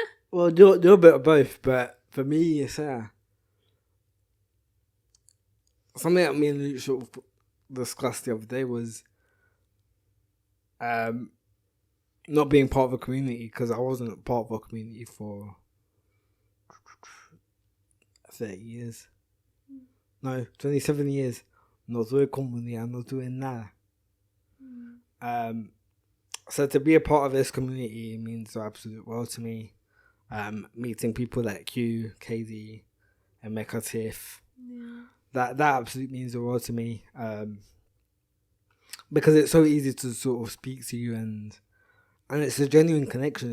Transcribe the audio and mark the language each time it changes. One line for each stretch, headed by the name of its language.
English: Well, you're a bit of both, but for me, it's something that me and Luke sort of discussed the other day was not being part of a community, because I wasn't part of a community for 30 years. No, 27 years.
Spanish: No tuve comunidad, no tuve nada.
English: So to be a part of this community means the absolute world to me. Meeting people like you, KD, and Mecca Tiff. Yeah. That absolutely means the world to me. Because it's so easy to sort of speak to you and it's a genuine connection.